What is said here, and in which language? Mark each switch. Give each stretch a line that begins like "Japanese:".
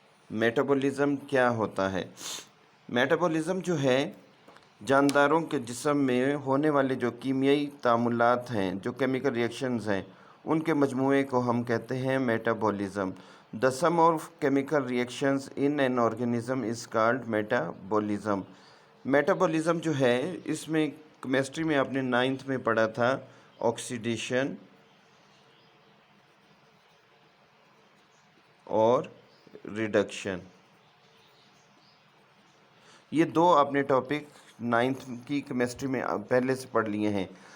Urdu: Metabolism کیا ہوتا ہے؟ میٹابولزم جو ہے جانداروں کے جسم میں ہونے والے جو کیمیائی تعاملات ہیں، جو کیمیکل ریئیکشنز ہیں، ان کے مجموعے کو ہم کہتے ہیں metabolism.
English: The sum of chemical reactions in an organism is called metabolism.
Urdu: Metabolism جو ہے اس میں کیمسٹری میں آپ نے 9th میں پڑھا تھا آکسیڈیشن اور ریڈکشن. یہ دو آپ نے ٹاپک 9th کی کیمسٹری میں پہلے سے پڑھ لیے ہیں.